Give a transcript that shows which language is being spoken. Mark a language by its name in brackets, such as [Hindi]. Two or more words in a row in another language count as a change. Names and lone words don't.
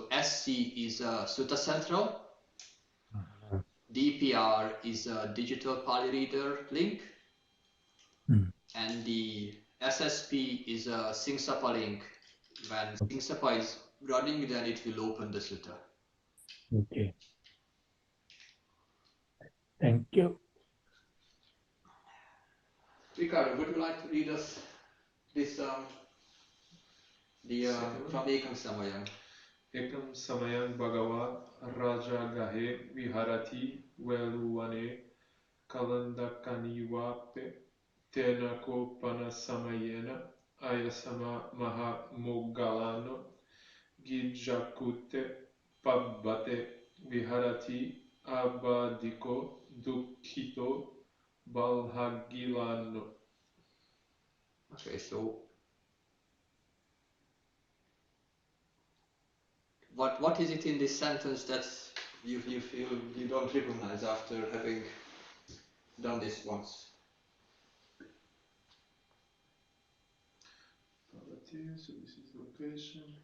[English] So SC is Sutta Central, DPR is a digital Pali reader link, and the SSP is a Singsapa link. When Singsapa is running, then it will open the sutta. Okay. Thank you. Ricardo, would you like to read us this from Ekam Samayam? [Pali] Ekam Samayam Bhagava Raja Gahe Viharati Veluvane Kalandakanivape Tenako Panasamayena Ayasama Mahāmoggallāna Gijjakute Pabbate Viharati Abadiko Dukkito Bojjhaṅga. [English] Okay, so what is it in this sentence that you feel you don't recognize after having done this once? So this is location.